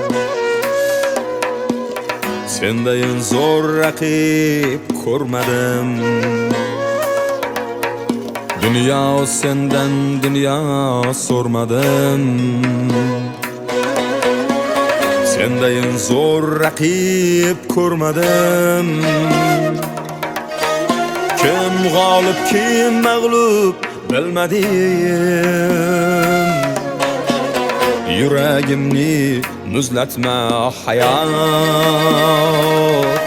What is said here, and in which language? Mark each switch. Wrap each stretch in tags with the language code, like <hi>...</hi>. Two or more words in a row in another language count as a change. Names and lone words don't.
<uz>Sendayin zor rakip ko'rmadim.</uz> <tr>Dünya senden, dünya sormadım.</tr> <uz>Sendayin zor rakip ko'rmadim. Kim g'olib, kim mag'lub bilmadim. Yuragimni muzlatma hayot.</uz>